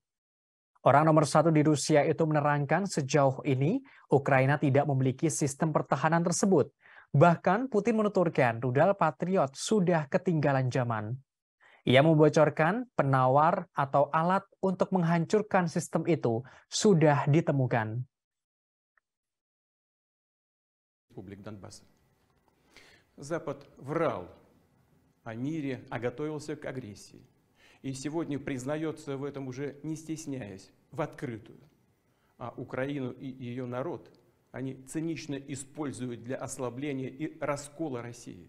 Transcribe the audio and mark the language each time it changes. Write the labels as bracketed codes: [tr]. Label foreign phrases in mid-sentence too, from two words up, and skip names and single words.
[id] Orang nomor satu di Rusia itu menerangkan sejauh ini Ukraina tidak memiliki sistem pertahanan tersebut. Bahkan Putin menuturkan rudal Patriot sudah ketinggalan zaman. Ia membocorkan penawar atau alat untuk menghancurkan sistem itu sudah ditemukan. [ru] Республик Донбасса. Запад врал о мире, а готовился к агрессии. И сегодня признается в этом уже не стесняясь, в открытую. А Украину и ее народ они цинично используют для ослабления и раскола России.